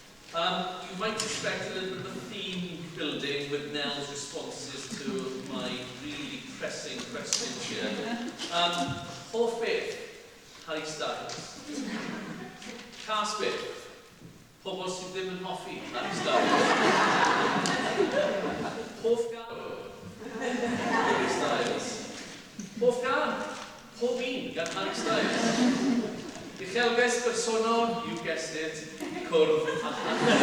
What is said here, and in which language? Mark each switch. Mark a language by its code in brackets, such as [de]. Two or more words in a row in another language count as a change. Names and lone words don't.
[en] You might expect a little bit of a theme building with Nell's responses to my really pressing questions here. [cy] Hoff beth, Harry Styles. Cas beth, pobl sydd ddim yn hoffi Harry Styles. Hoff gan, Harry Styles. Hoff gan, pob un gan Harry Styles. Uchelgais personol, [en] you guessed it, [cy] cwrdd a hanner.